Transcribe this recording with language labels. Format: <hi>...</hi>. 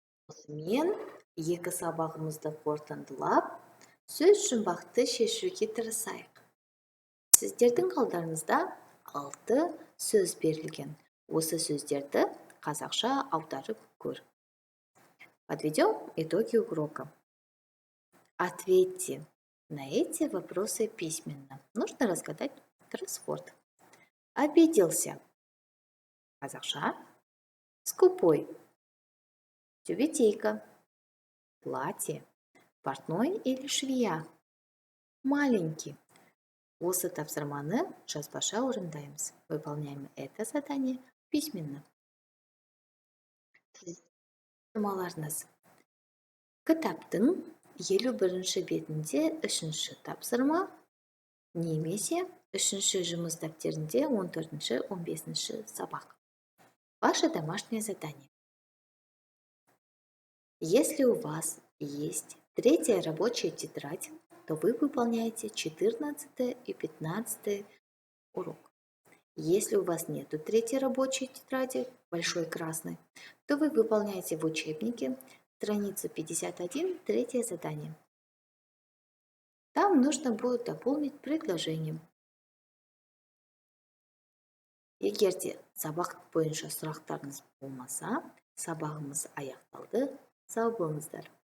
<kk>Осымен екі сабағымызды қорытындылап, сөз жұмбақты шешуге тырысайық. Сіздердің алдарыңызда 6 сөз берілген. Осы сөздерді қазақша аударып көр.</kk> <ru>Подведем итоги урока. Ответьте на эти вопросы письменно. Нужно разгадать кроссворд. Обиделся. Қазақша. Скупой. Тюбетейка. Платье. Портной или швея. Маленький.</ru> <kk>Осы тапсырманы жазбаша орындаймыз.</kk> <ru>Выполняем это задание письменно.</ru> <kk>Тапсырмаларыңыз. Кітаптың 51-ші бетінде 3-ші тапсырма, немесе 3-ші жұмыс дәптерінде 14-ші, 15-ші сабақ.</kk> <ru>Ваше домашнее задание. Если у вас есть 3-я рабочая тетрадь, то вы выполняете 14 и 15 урок. Если у вас нет 3-й рабочей тетради, большой красной, то вы выполняете в учебнике страницу 51, 3-е задание. Там нужно будет дополнить предложением.</ru> <kk>Егер де сабақ бойынша сұрақтарыңыз болмаса, сабағымыз аяқталды. Сау болыңыздар.</kk>